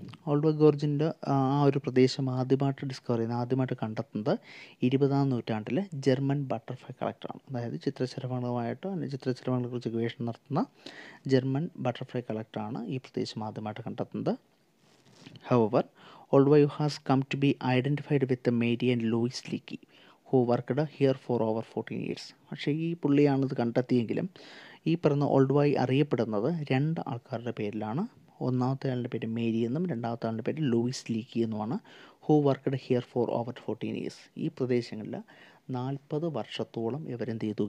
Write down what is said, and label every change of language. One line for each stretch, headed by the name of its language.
Malayalam: ഓൾഡുബൈ ഗോർജിൻ്റെ ആ ഒരു പ്രദേശം ആദ്യമായിട്ട് കണ്ടെത്തുന്നത് 20ാം നൂറ്റാണ്ടിൽ ജർമ്മൻ ബട്ടർഫ്ലൈ കളക്ടറാണ്. അതായത് ചിത്രശലഭങ്ങളെക്കുറിച്ച് ഗവേഷണം നടത്തുന്ന ജർമ്മൻ ബട്ടർഫ്ലൈ കളക്ടറാണ് ഈ പ്രദേശം ആദ്യമായിട്ട് കണ്ടെത്തുന്നത്.
English: However, Olduvai has come to be identified with the Mary and Louis Leakey, who worked here for over 14 years.
Malayalam: പക്ഷേ ഈ പുള്ളിയാണിത് കണ്ടെത്തിയെങ്കിലും ഈ പറഞ്ഞ ഓൾഡുബൈ അറിയപ്പെടുന്നത് രണ്ട് ആൾക്കാരുടെ പേരിലാണ്. ഒന്നാമത്തെ ആളുടെ പേര് മേരി എന്നും രണ്ടാമത്തെ ആളുടെ പേര് ലൂയിസ് ലീക്കി എന്നുമാണ്.
English: Who worked here for over 14 years.
Malayalam: ഈ പ്രദേശങ്ങളിൽ 40 വർഷത്തോളം ഇവരെന്ത് ചെയ്തു?